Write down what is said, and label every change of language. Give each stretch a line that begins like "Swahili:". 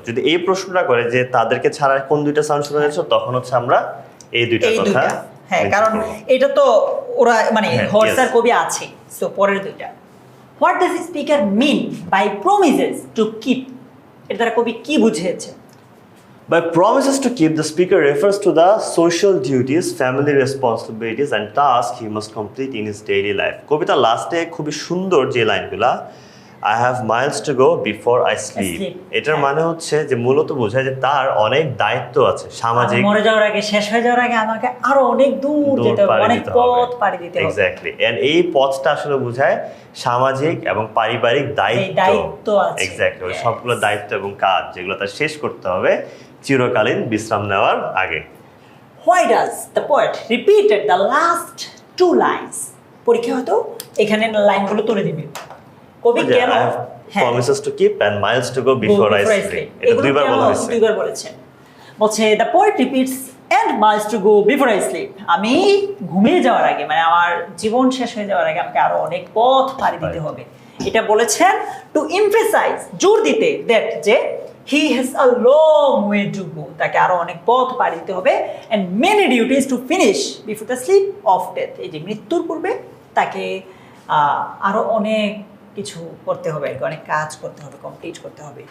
Bangla: যদি এই প্রশ্নটা করে যে তাদেরকে ছাড়া কোন দুইটা সাউন্ড শোনা যাচ্ছিল, তখন হচ্ছে আমরা এই দুইটা কথা। হ্যাঁ, কারণ এটা তো ওরা মানে হর্স আর কবি আছে। সো পরের দুইটা,
English: What does speaker mean by promises to keep?
Bangla: এর দ্বারা কবি কি বুঝিয়েছে?
English: By promises to keep, the speaker refers to the social duties, family responsibilities and tasks he must complete in his daily life.
Bangla: কবিতা লাস্টে খুবই সুন্দর যে লাইনগুলা,
English: I have miles to go before I sleep.
Bangla: এটার মানে হচ্ছে যে মূলত বোঝায় যে তার অনেক দায়িত্ব আছে সামাজিক, মরে যাওয়ার আগে, শেষ হয়ে যাওয়ার আগে আমাকে আরো অনেক দূর যেতে হবে, অনেক পথ পাড়ি দিতে হবে। এক্স্যাক্টলি, এন্ড এই পথটা আসলে বোঝায় সামাজিক এবং পারিবারিক দায়িত্ব আছে। এক্স্যাক্টলি, ওই সবগুলো দায়িত্ব এবং কাজ যেগুলো তার শেষ করতে হবে চিরকালীন বিশ্রাম নেওয়ার আগে।
English: Why does the poet repeated the last two lines?
Bangla: পরীক্ষা হয়তো এখানে লাইনগুলো তুলে দিবে। কবি কেন
English: promises to keep and miles to go before I sleep,
Bangla: এটা দুইবার বলা হয়েছে। দুইবার বলেছেন। বলছে
English: the poet repeats and miles to go before I sleep.
Bangla: আমি ঘুমিয়ে যাওয়ার আগে, মানে আমার জীবন শেষ হয়ে যাওয়ার আগে আমাকে আরো অনেক পথ পাড়ি দিতে হবে। এটা বলেছেন
English: to emphasize,
Bangla: জোর দিতে,
English: that
Bangla: যে
English: he has a long way to go,
Bangla: তাকে আরো অনেক পথ পাড়ি দিতে হবে,
English: and many duties to finish before the sleep of death,
Bangla: এই যে মৃত্যুর পূর্বে তাকে আরো অনেক কিছু করতে হবে, অনেক কাজ করতে হবে, কমপ্লিট করতে হবে।